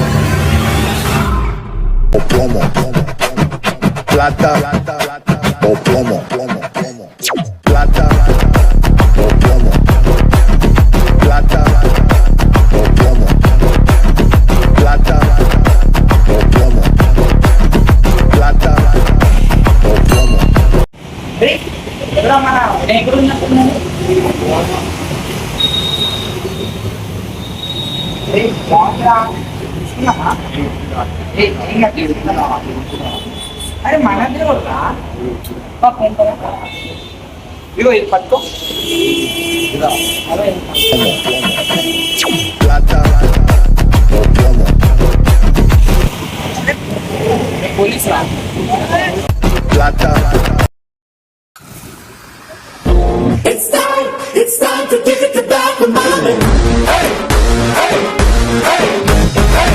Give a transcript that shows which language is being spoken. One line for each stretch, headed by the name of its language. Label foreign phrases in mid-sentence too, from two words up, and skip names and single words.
Spanish: O plomo. Plata o plomo. Plata o plomo. Plata o plomo. Plata o plomo. Plata o plomo.
Telugu: అరే మన దేవుడా ఇగో ఇది పట్టుకో.
Spanish: Plata o plomo.
Telugu: పోలీస్ రా.
Spanish: Plata.
English: It's time to give it back to mommy. Hey, hey, hey, hey.